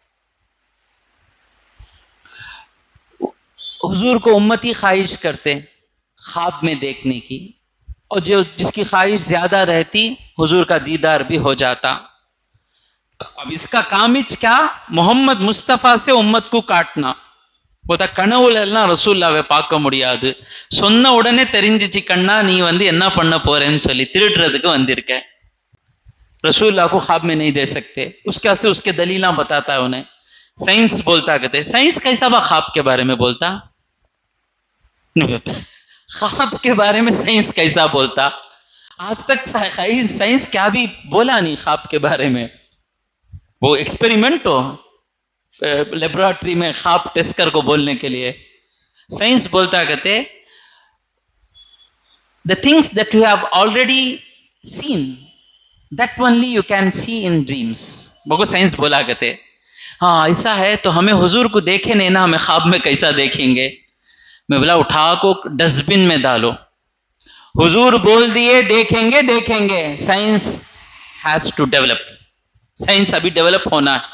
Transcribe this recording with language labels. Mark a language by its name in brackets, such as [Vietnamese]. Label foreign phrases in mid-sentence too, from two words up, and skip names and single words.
[Urdu] حضور کو امتی خواہش کرتے خواب میں دیکھنے کی، اور جس کی خواہش زیادہ رہتی حضور کا دیدار بھی ہو جاتا. اب اس کا کامچ کیا؟ محمد مصطفیٰ سے امت کو کاٹنا. [Tamil] போதா கனவுல எல்லாம் ரசூலுல்லாஹ்வை பார்க்க முடியாது, சொன்ன உடனே தெரிஞ்சிச்சு கண்ணா நீ என்ன பண்ண போறேன்னு சொல்லி திருடுறதுக்கு வந்திருக்க. [Urdu] رسول کو خواب میں نہیں دے سکتے، اس کے واسطے اس کے دلیلاں بتاتا ہے انہیں. سائنس بولتا کہتے، سائنس کیسا با خواب کے بارے میں بولتا؟ خواب کے بارے میں سائنس کیسا بولتا؟ آج تک سائنس کیا بھی بولا نہیں خواب کے بارے میں. وہ ایکسپیریمنٹ ہو لیبورٹری میں خواب ٹیسٹ کر کو بولنے کے لیے. سائنس بولتا کہتے [English] the things that you have already seen that only you can see in dreams. [Urdu] بگو سائنس بولا کہتے ہاں ایسا ہے تو ہمیں حضور کو دیکھے نہیں نا، ہمیں خواب میں کیسا دیکھیں گے؟ میں بولا اٹھا کو ڈسٹ بن میں ڈالو. حضور بول دیے دیکھیں گے دیکھیں گے. [English] Science has to develop, [Urdu] سائنس ابھی ڈیولپ ہونا ہے.